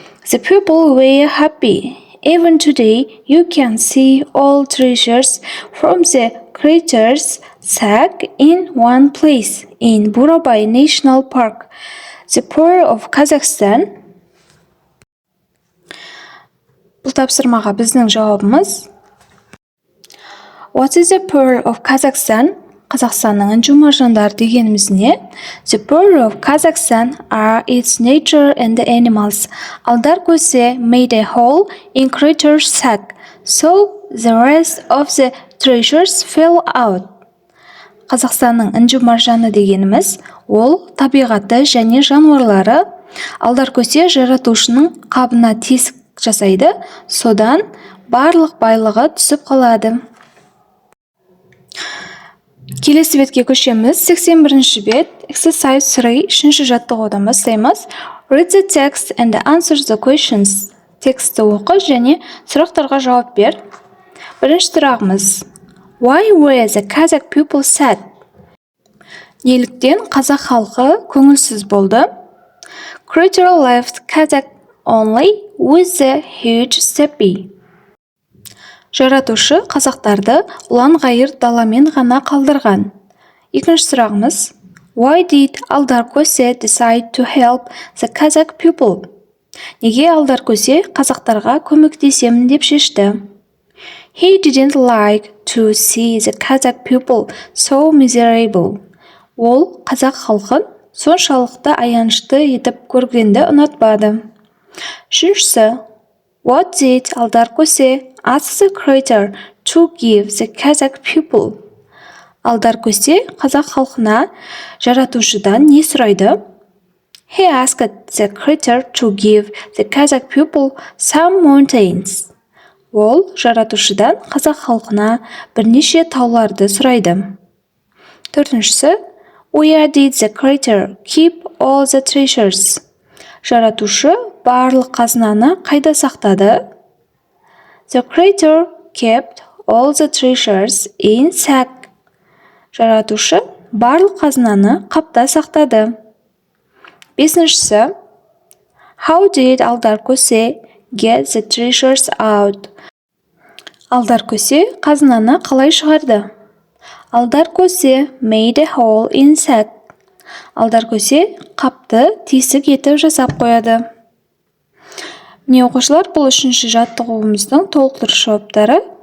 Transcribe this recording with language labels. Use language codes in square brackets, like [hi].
[en] The people were happy. Even today, you can see all treasures from the creature's sack in one place, in Burabay National Park. The Pearl of Kazakhstan. [kk] Бұл тапсырмаға біздің жауабымыз: [en] What is the Pearl of Kazakhstan? [kk] Қазақстанның інжу маржандары дегеніміз не? [en] The pearl of Kazakhstan are its nature and animals. Aldar Kose made a hole in creature's sack, so the rest of the treasures fell out. [kk] Қазақстанның інжу маржаны дегеніміз ол табиғаты және жануарлары. Алдар Көсе жаратушының қабына тесік жасайды, содан барлық байлығы түсіп қалады. Келесі бетке көшеміз. 81 бет. Exercise 3. Үшінші жаттығудан бастаймыз. [en] Read the text and answer the questions. [kk] Тексті оқы және сұрақтарға жауап бер. Бірінші сұрағымыз. [en] Why were the Kazakh people sad? [kk] Неліктен қазақ халқы көңілсіз болды? [en] Creator left Kazakh only with the huge steppe. [kk] Жаратушы қазақтарды ұлан-ғайыр даламен ғана қалдырған. Екінші сұрағымыз. [en] Why did Алдар-Көсе decide to help the Kazakh people? [kk] Неге Алдар-Көсе қазақтарға көмектесемін деп шешті? [en] He didn't like to see the Kazakh people so miserable. [kk] Ол қазақ халқын соншалықты аянышты етіп көргенді ұнатпады. Үшіншісі. [en] What did Алдар-Көсе ask the creator to give the Kazakh people? [kk] Алдар-Көсе қазақ халқына жаратушыдан не сұрайды? [en] He asked the creator to give the Kazakh people some mountains. [kk] Ол жаратушыдан қазақ халқына бірнеше тауларды сұрайды. Төртіншісі. [en] Where did the creator keep all the treasures? [kk] Жаратушы барлық қазынаны қайда сақтады? [en] The creator kept all the treasures in sack. [kk] Жаратушы барлық қазынаны қапта сақтады. Бесіншісі. [en] How did Алдар-Көсе get the treasures out? [kk] Алдар-Көсе қазынаны қалай шығарды? [en] Алдар-Көсе made a hole in sack. [kk] Алдар-Көсе қапты тесік етіп жасап қояды. Міне оқушылар, бұл үшінші жаттығуымыздың толықтыру жауаптары.